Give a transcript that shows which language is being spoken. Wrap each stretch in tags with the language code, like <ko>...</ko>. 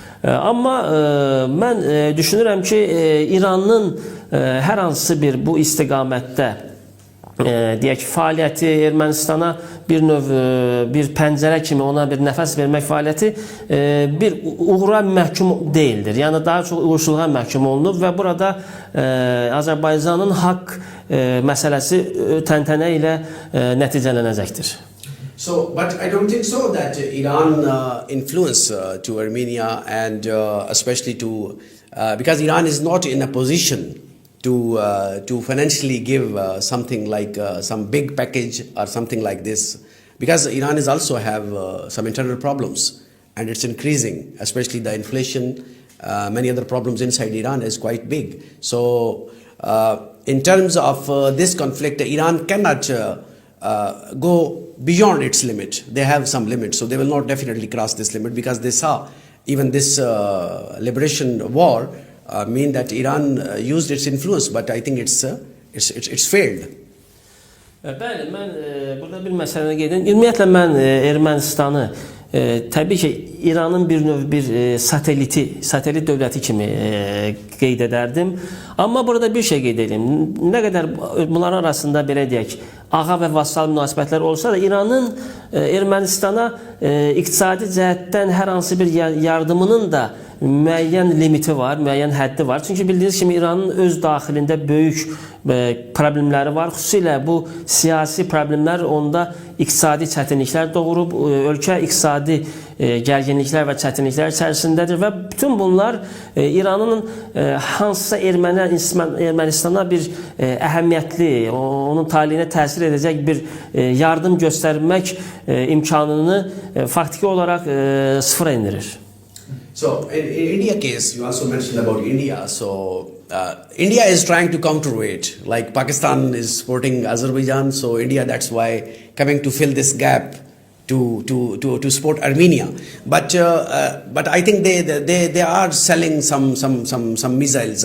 <az>Amma mən düşünürəm ki, İranın hər hansı bir bu istiqamətdə deyək fəaliyyəti Ermənistana bir növ bir pəncərə kimi ona bir nəfəs vermək fəaliyyəti bir uğura məhkum deyildir. Yəni daha çox uğursuzluğa məhkum olunub və burada Azərbaycanın haqq məsələsi təntənə ilə nəticələnəcəkdir.</az> <en>So, but I don't think so that Iran influence to Armenia and especially to because Iran is not in a position to financially give something like some big package or something like this, because Iran is also have some internal problems and it's increasing, especially the inflation, many other problems inside Iran is quite big. So in terms of this conflict, Iran cannot go beyond its limit. They have some limits, so they will not definitely cross this limit, because they saw even this liberation war mean that Iran used its influence, but I think it's failed.</en> <az>Bəli, mən burada bir məsələni qeyd edim. Ümumiyyətlə mən Ermənistanı təbii ki İranın bir növ bir satelit dövləti kimi qeyd edərdim. Amma burada bir şey qeyd edeyim. Nə qədər bunların arasında belə deyək, ağa və vassal münasibətlər olsa da İranın Ermənistana iqtisadi cəhətdən hər hansı bir yardımının da müəyyən limiti var, müəyyən həddi var. Çünki bildiyiniz kimi İranın öz daxilində böyük problemləri var. Xüsusilə bu siyasi problemlər onda iqtisadi çətinliklər doğurub, ölkə iqtisadi gərginliklər və çətinliklər içərisindədir və bütün bunlar İranın hansısa Ermənistana bir əhəmiyyətli, onun taleyinə təsir edəcək bir yardım göstərmək imkanını faktiki olaraq sıfıra indirir.</az> <en>So in India case, you also mentioned about India. So India is trying to counterweight, like Pakistan is supporting Azerbaijan. So India, that's why coming to fill this gap to support Armenia. But I think they are selling some missiles.</en>